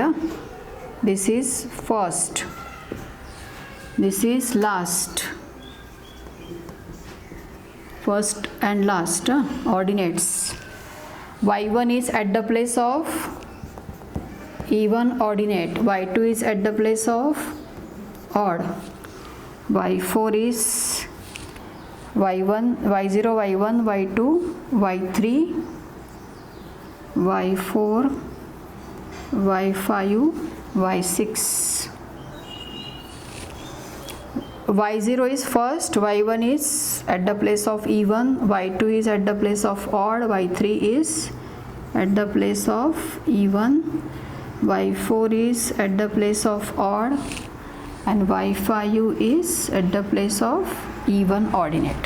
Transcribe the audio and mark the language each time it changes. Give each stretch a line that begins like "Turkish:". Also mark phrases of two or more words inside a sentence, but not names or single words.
English: This is first. This is last. First and last ordinates. y1 is at the place of even ordinate. y2 is at the place of odd. y4 is y1, y0, y1, y2, y3, y4, y5, y6. y0 is first, y1 is at the place of even, y2 is at the place of odd, y3 is at the place of even, y4 is at the place of odd, and y5 is at the place of even ordinate.